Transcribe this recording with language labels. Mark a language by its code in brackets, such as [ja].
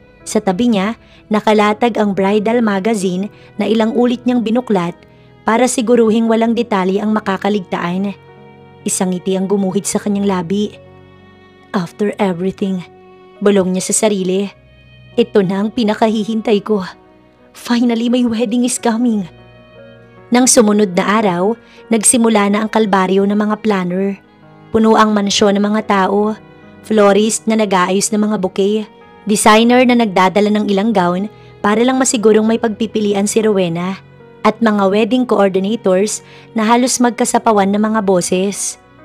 [tl] Sa tabi niya, nakalatag ang bridal magazine na ilang ulit niyang binuklat para siguruhing walang detalye ang makakaligtaan. Isang ngiti ang gumuhit sa kanyang labi. [en] After everything, [tl] bulong niya sa sarili. Ito na ang pinakahihintay ko. [en] Finally, my wedding is coming. [tl] Nang sumunod na araw, nagsimula na ang kalbaryo ng mga planner. Puno ang mansyon ng mga tao, florist na nag-aayos ng mga bouquet, designer na nagdadala ng ilang gown para lang masigurong may pagpipilian si Rowena, at mga wedding coordinators na halos magkasapawan ng mga boses.